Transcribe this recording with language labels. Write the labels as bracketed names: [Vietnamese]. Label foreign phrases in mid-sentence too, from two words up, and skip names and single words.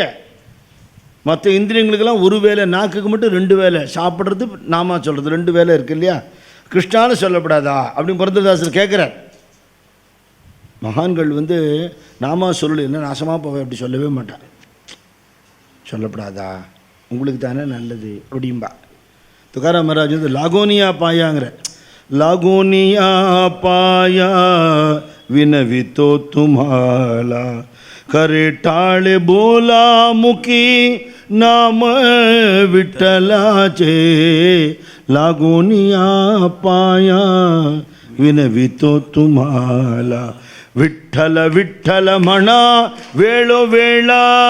[Tamil] மற்ற இந்திரியங்களுக்கெல்லாம் ஒரு வேலை, நாக்குக்கு மட்டும் 2 வேலை, சாப்பிட்றது நாமா சொல்கிறது 2 வேலை இருக்குது இல்லையா. கிருஷ்ணான்னு சொல்லப்படாதா அப்படின்னு புரந்ததாசர் கேட்குறார். மகான்கள் வந்து நாம சொல்லு என்ன நாசமாக போவேன் அப்படி சொல்லவே மாட்டான். சொல்லப்படாதா உங்களுக்கு தானே நல்லது அப்படிம்பா. துக்காராம் மகாராஜ் வந்து லாகோனியா பாயாங்கிற [Marathi] लागोनिया पाया विनवी तो तुम्हाला करे टाळे बोला मुकी नाम विठ्ठलाचे लागोनिया पाया विनवी तो तुम्हाला विठ्ठल विठ्ठल म्हणा वेळोवेळा